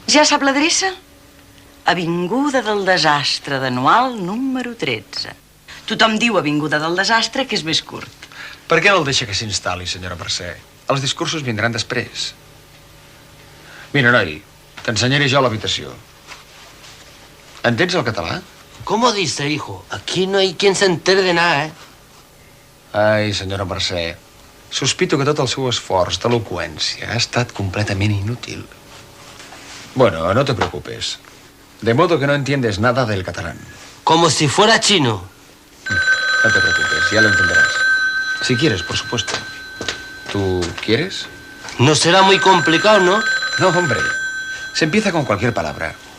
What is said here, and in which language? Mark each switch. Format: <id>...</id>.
<ca>Ja sap l'adreça? Avinguda del Desastre, d'anual número 13. Tothom diu Avinguda del Desastre, que és més curt. Per què no el deixa que s'instal·li, senyora Mercè? Els discursos vindran després. Mira, noi, t'ensenyaré jo l'habitació. Entens el català?</ca> <es>¿Cómo dice, hijo? Aquí no hay quien se entere de nada, ¿eh?</es> <ca>Ai, senyora Mercè, sospito que tot el seu esforç d'eloqüència ha estat completament inútil.</ca> <es>Bueno, no te preocupes. De modo que no entiendes nada del catalán. Como si fuera chino. No te preocupes, ya lo entenderás. Si quieres, por supuesto. ¿Tú quieres? No será muy complicado, ¿no? No, hombre. Se empieza con cualquier palabra.</es>